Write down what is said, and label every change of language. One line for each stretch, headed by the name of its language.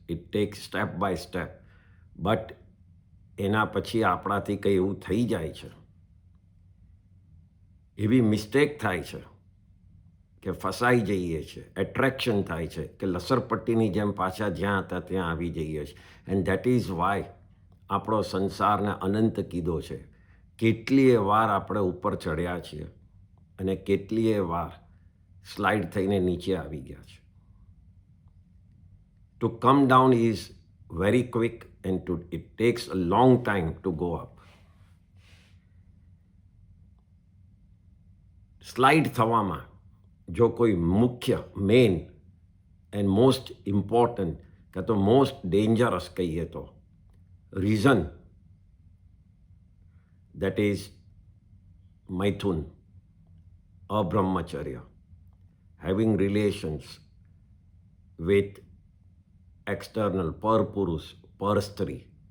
English: It takes step by step.
Gujarati: But એના પછી આપણાથી કંઈ એવું થઈ જાય છે, એવી મિસ્ટેક થાય છે કે ફસાઈ જઈએ છીએ, એટ્રેક્શન થાય છે કે લસરપટ્ટીની જેમ પાછા જ્યાં હતા ત્યાં આવી જઈએ છીએ.
English: and that is why
Gujarati: આપણો સંસારને અનંત કીધો છે. કેટલીય વાર આપણે ઉપર ચડ્યા છીએ અને કેટલીય વાર સ્લાઇડ થઈને નીચે આવી ગયા છે.
English: To come down is very quick and it takes a long time to go up.
Gujarati: Slide થવામાં જો કોઈ મુખ્ય,
English: main and most important
Gujarati: કે તો
English: most dangerous
Gujarati: કહીએ તો reason,
English: that is
Gujarati: મૈથુન, અબ્રહ્મચર્ય,
English: having relations with external,
Gujarati: પર પુરુષ, પર સ્ત્રી.